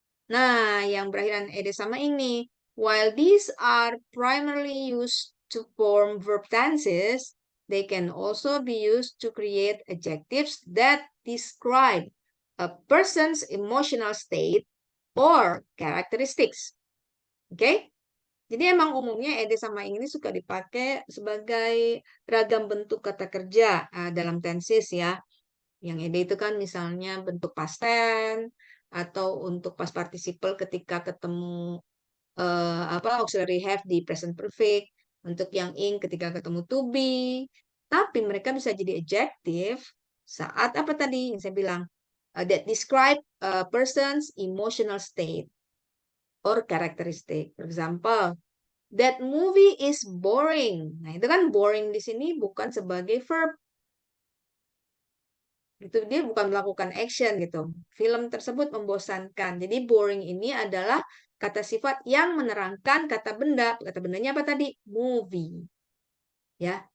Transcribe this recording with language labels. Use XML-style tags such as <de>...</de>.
<id>Nah, yang berakhiran ed sama ini,</id> <en>while these are primarily used to form verb tenses, they can also be used to create adjectives that describe a person's emotional state or characteristics. Oke?</en> <id>Jadi emang umumnya ed sama ini suka dipakai sebagai ragam bentuk kata kerja dalam tenses ya. Yang ed itu kan misalnya bentuk past tense atau untuk past participle ketika ketemu auxiliary have di present perfect, untuk yang ing ketika ketemu to be. Tapi mereka bisa jadi adjective saat apa tadi yang saya bilang</id> <en>that describe a person's emotional state or characteristic. For example, that movie is boring.</en> <id>Nah, itu kan boring di sini bukan sebagai verb. Itu dia bukan melakukan action gitu. Film tersebut membosankan. Jadi boring ini adalah kata sifat yang menerangkan kata benda. Kata bendanya apa tadi? Movie. Ya.</id>